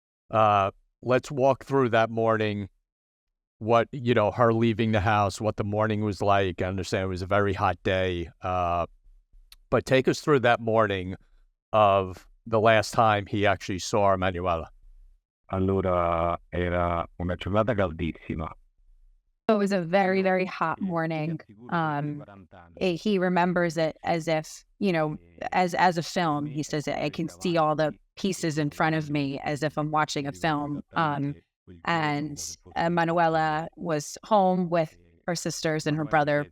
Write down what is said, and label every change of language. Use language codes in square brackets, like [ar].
[en] Let's walk through that morning. What, her leaving the house, what the morning was like. I understand it was a very hot day. But take us through that morning of the last time he actually saw Emanuela. [it] Allora, era una giornata caldissima. [en] It was a very, very hot morning. He remembers it as if, as a film. He says, I can see all the pieces in front of me as if I'm watching a film. And Manuela was home with her sisters and her brother.